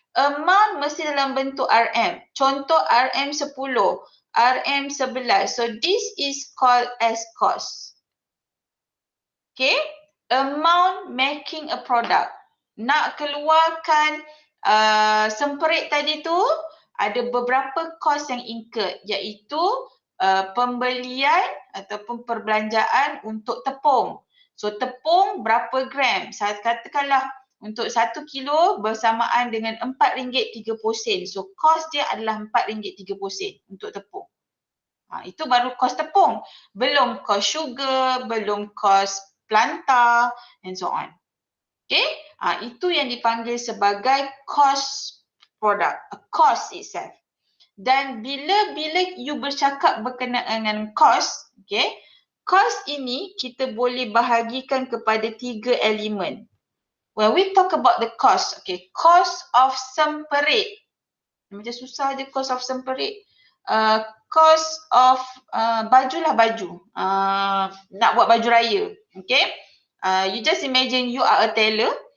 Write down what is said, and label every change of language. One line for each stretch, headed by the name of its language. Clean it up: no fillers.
Malay: Amount mesti dalam bentuk RM. Contoh RM10, RM11.
English: So this is called as cost. Okay. Amount making a product.
Malay: Nak keluarkan semperit tadi tu, ada beberapa cost yang incurred, iaitu pembelian ataupun perbelanjaan untuk tepung. So tepung berapa gram? Saya katakanlah untuk 1 kilo bersamaan dengan RM4.30. So cost dia adalah RM4.30 untuk tepung. Itu baru cost tepung. Belum cost sugar, belum cost plantar
English: and so on.
Malay: Okay, itu yang dipanggil sebagai cost product, cost itself. Dan bila you bercakap berkenaan dengan cost, okay, cost ini kita boleh bahagikan kepada 3 elemen.
English: When we talk about the cost, okay, cost of semperit.
Malay: Macam susah je cost of semperit. Cost of baju. Nak buat baju raya. Okay.
English: You just imagine you are a tailor.